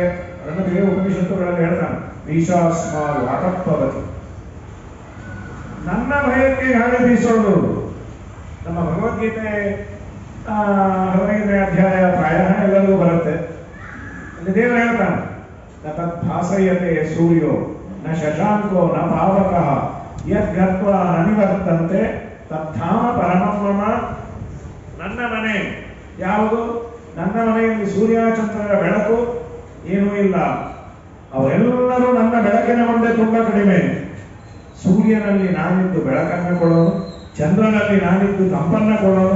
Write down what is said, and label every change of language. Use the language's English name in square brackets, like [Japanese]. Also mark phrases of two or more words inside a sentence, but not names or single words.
[Kannada] ಅದನ್ನು ಉಪನಿಷತ್ತುಗಳಲ್ಲಿ ಹೇಳ್ತಾನೆ, [Sanskrit] ಈಶಾಸ್ಮಾಲ್ ವಾಟಪ್ಪವತಿ. [Kannada] ನನ್ನ ಭಯಕ್ಕೆ ಗಾಳಿ ಬೀಸೋದು. ನಮ್ಮ ಭಗವದ್ಗೀತೆ 15ನೇ ಅಧ್ಯಾಯ ಪ್ರಾಯ ಎಲ್ಲರಿಗೂ ಬರುತ್ತೆ. ಅಲ್ಲಿ ದೇವರು ಹೇಳ್ತಾನೆ, [Sanskrit] ನ ತತ್ ಭಾಸಯತೆ ಸೂರ್ಯೋ ನ ಶಶಾಂಕೋ ನ ಪಾವಕಃ ಯದ್ಗತ್ವ ನ ನಿವರ್ತಂತೆ ತದ್ಧಾಮ ಪರಮಂ ಮಮ. [Kannada] ನನ್ನ ಮನೆ ಯಾವುದು? ನನ್ನ ಮನೆಯಲ್ಲಿ ಸೂರ್ಯಚಂದ್ರರ ಬೆಳಕು ಏನೂ ಇಲ್ಲ. ಅವರೆಲ್ಲರೂ ನನ್ನ ಬೆಳಕಿನ ಮುಂದೆ ತುಂಬಾ ಕಡಿಮೆ. ಸೂರ್ಯನಲ್ಲಿ ನಾನಿದ್ದು ಬೆಳಕನ್ನು ಕೊಡೋನು, ಚಂದ್ರನಲ್ಲಿ ನಾನಿದ್ದು ತಂಪನ್ನು ಕೊಡೋನು.